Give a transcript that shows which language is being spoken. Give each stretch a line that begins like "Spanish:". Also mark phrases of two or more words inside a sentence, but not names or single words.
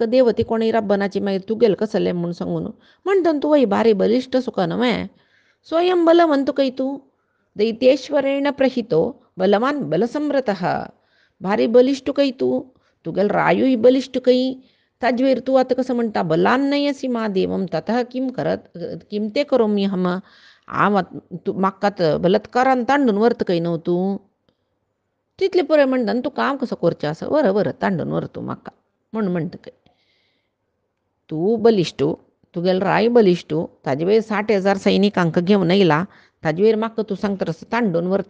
Konkani: देवती कोणी रब्बनाची मागीर तुगेले कसले म्हूण सांगून म्हणटा तूं वय बारी बलिश्ट सुका न्हय स्वयं बलवंत खंय तूं
Sanskrit: दैत्येश्वरेण प्रहितो बलवान बलसमृतः
Konkani: भारी बलिश्ट खंय तूं तुगेलो रायूय बलिश्ट खंय ताजे वेळेर तूं आतां कसं म्हणटा
Sanskrit: बलान नयसी महादेवम ततः किम करत किम ते करोमी हम
Konkani: हांव म्हाका बलात्कारान तांडून व्हरता खंय न्हू तूं तितले पुराय म्हणटा तूं काम कसो करचें आसा वर तांडून व्हर तूं म्हाका म्हणटा खंय तूं बलिश्टू तुगेलो राय बलिश्टू ताजे वेळेर 60,000 सैनिकांक घेवन येयला ताजे वेळेर म्हाका तूं सांगता रस तांडून व्हरता